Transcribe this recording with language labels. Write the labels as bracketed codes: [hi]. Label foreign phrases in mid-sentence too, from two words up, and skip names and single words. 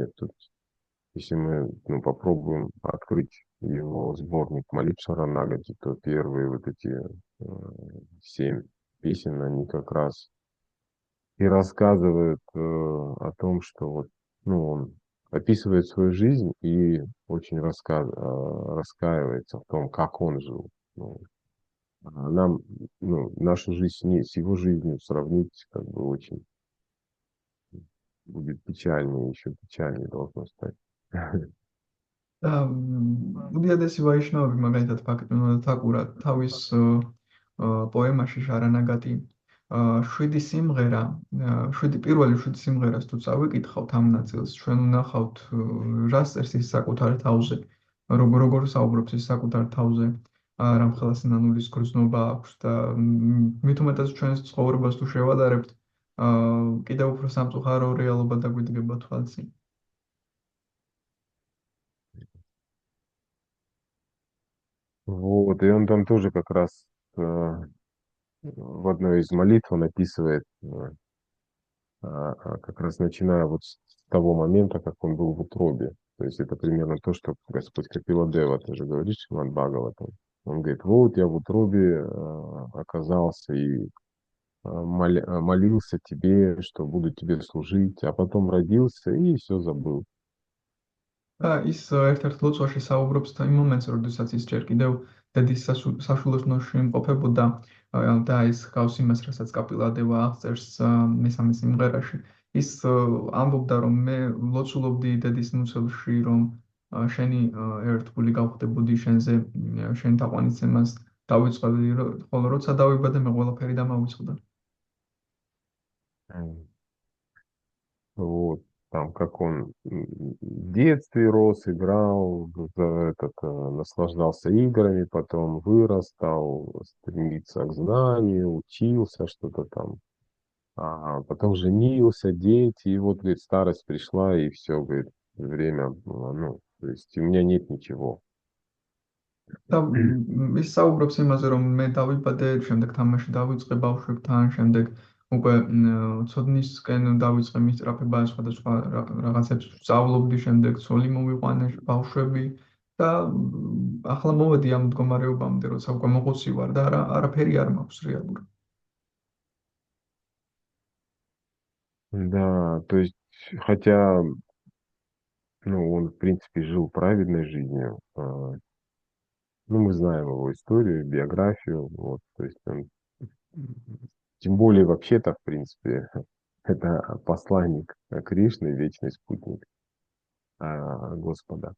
[ru] Тут, если мы ну, попробуем открыть его сборник молитв Шаранагати, то первые вот эти 7 песен, они как раз и рассказывают о том, что вот, ну, он описывает свою жизнь и очень раскаивается в том, как он жил. Ну, нам, ну, нашу жизнь с его жизнью сравнить как бы очень будет печальнее, еще печальнее должно стать. [ka] და უდიადესი ვაიშნავები მაგალითად თაკურა თავის პოემაში შარანაგატი 7 სიმღერა 7 სიმღერას თუ წავიკითხავთ ამ ნაწილს ჩვენ ვნახავთ რას წერს ის საკუთარ თავზე როგორ საუბრობს ის საკუთარ თავზე რამხელა სინანულის გრძნობა აქვს და მით უმეტეს ჩვენს ცხოვრებას თუ შევადარებთ კიდევ უფრო სამწუხარო რეალობა დაგვიდგება თვალწინ. [ru] Вот, и он там тоже как раз в одной из молитв он описывает, как раз начиная вот с того момента, как он был в утробе. То есть это примерно то, что Господь Капила Дева тоже говорит, Шримад Бхагаватам. Он говорит, вот я в утробе оказался и молился тебе, что буду тебе служить, а потом родился и все забыл. [ka] და ის ერთ-ერთ ლოცვაში საუბრობს იმ მომენტს, როდესაც ის ჯერ კიდევ დედის საშვილოსნოში იმყოფებოდა და ის ჰგავს იმას, რასაც კაპილადევა აღწერს მესამე სიმღერაში. ის ამბობდა, რომ მე ლოცულობდი დედის მუცელში, რომ შენი ერთგული გავხდებოდი შენზე, შენ თაყვანისცემას დავიწყებდი, ხოლო როცა დავიბადე, მე ყველაფერი დამავიწყდა. [ru] Вот, там, как он в детстве рос, играл, наслаждался играми, потом вырос, стал стремиться к знанию, учился что-то там, а потом женился, дети, и вот, говорит, старость пришла, и все, говорит, время, ну, то есть у меня нет ничего. [ka] და ის საუბრობს იმაზე, რომ მე დავიბადე, შემდეგ თამაში დავიწყე ბავშვებთან, შემდეგ უკვე ცოდნისკენ დავიწყე მისწრაფება სხვადასხვა რაღაცებს ვსწავლობდი, შემდეგ ცოლი მოვიყვანე, ბავშვები და ახლა მოვედი ამ მდგომარეობამდე, როცა უკვე მოხუცი ვარ და არაფერი არ მაქვს რეალურად. [ru] Да, то есть, хотя, ну, он, в принципе, жил праведной жизнью, ну, мы знаем его историю, биографию, вот, то есть он, тем более вообще-то, в принципе, это посланник Кришны, вечный спутник Господа.